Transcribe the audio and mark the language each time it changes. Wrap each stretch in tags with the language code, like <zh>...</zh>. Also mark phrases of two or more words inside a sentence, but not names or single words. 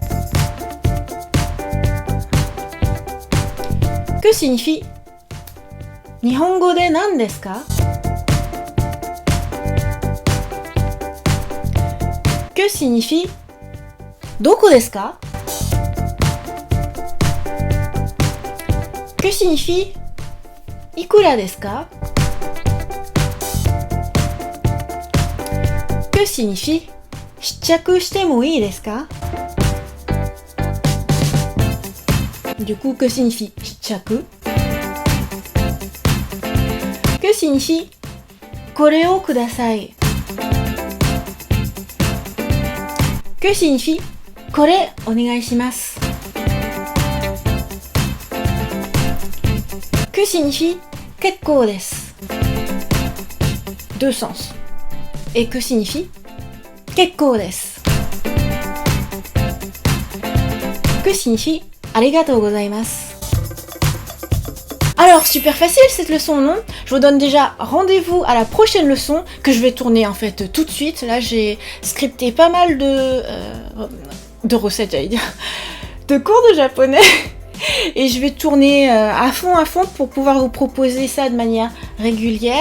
<fr>Que signifie</fr> <ja>日本語で何ですか</ja> <fr>Que signifie</fr> <ja>どこですか</ja> <fr>Que signifie</fr> <ja>いくらですか</ja> <fr>Que signifie</fr> <ja>試着してもいいですか</ja> <fr>Du coup, que signifie 試着 Que signifie</fr> <ja>これをください</ja> <fr>Que signifie</fr> <ja>これお願いします</ja> <fr>Que signifie</fr> <ja>結構です</ja> <fr>Deux sens. Et que signifie</fr> <ja>結構です</ja> <fr>Que signifie</fr> <ja>ありがとうございます</ja> <fr>Alors, super facile cette leçon, non? Je vous donne déjà rendez-vous à la prochaine leçon que je vais tourner en fait tout de suite. Là, j'ai scripté pas mal de recettes, j'allais dire, de cours de japonais. Et je vais tourner à fond pour pouvoir vous proposer ça de manière régulière.</fr>